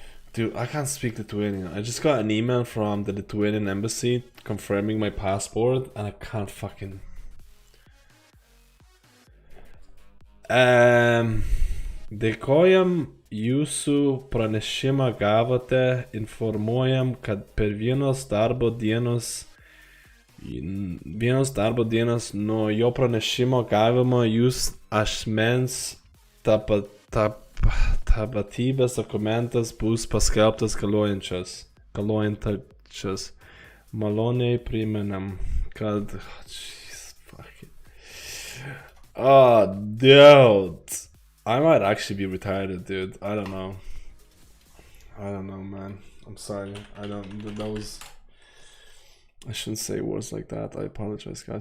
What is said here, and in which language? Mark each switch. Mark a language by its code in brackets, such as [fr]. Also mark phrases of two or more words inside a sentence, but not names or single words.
[en] Dude, I can't speak Lithuanian. I just got an email from the Lithuanian embassy confirming my passport, and I can't fucking. [lt] Dėkojam jūsų pranešimą gavote, informuojam, kad per vienos darbo dienos nuo jo pranešimo gavimo jūs asmens tapatybės dokumentas bus paskelbtas galiojančias. Maloniai primenam, kad... [en] Jesus fucking... Oh, dude. I might actually be retired, dude. I don't know. I don't know, man. I'm sorry. That was... I shouldn't say words like that. I apologize, guys.